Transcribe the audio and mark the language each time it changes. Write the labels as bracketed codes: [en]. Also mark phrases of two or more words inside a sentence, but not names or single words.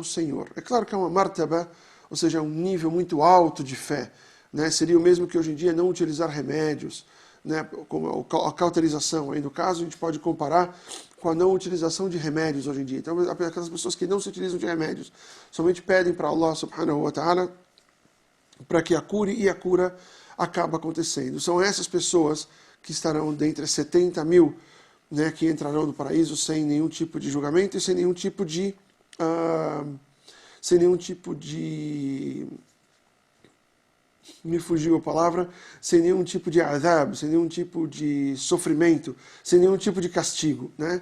[pt] É claro que é uma martaba, ou seja, um nível muito alto de fé. Né? Seria o mesmo que hoje em dia não utilizar remédios, né? Como a cauterização. Aí no caso a gente pode comparar com a não utilização de remédios hoje em dia. Então aquelas pessoas que não se utilizam de remédios somente pedem para Allah [ar] سبحانه وتعالى [pt] para que a cure, e a cura acaba acontecendo. São essas pessoas que estarão dentre as 70 mil, né, que entrarão no paraíso sem nenhum tipo de julgamento e sem nenhum tipo de me fugiu a palavra, sem nenhum tipo de adab, sem nenhum tipo de sofrimento, sem nenhum tipo de castigo, né?